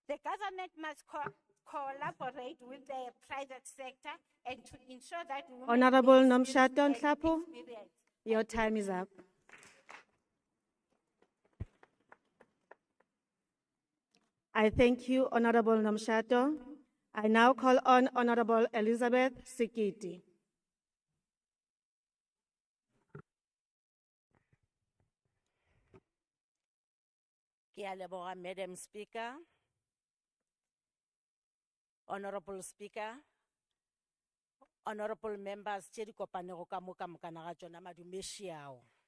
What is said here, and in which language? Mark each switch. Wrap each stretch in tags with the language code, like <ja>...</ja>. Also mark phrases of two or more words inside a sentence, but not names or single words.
<en>The government must collaborate with the private sector and to ensure that women Honorable gain Nomshato skills and Nhlapo, experience. your time is up. I thank you, Honorable Nomshato. I now call on Honorable Elizabeth Sikiti.</en> <nso>Ke a leboga,</nso> <en>Madam Speaker, Honorable Speaker, Honorable Members,</en> <nso>tše di kopanego ka moka mokana ga tšona madumešiao.</nso>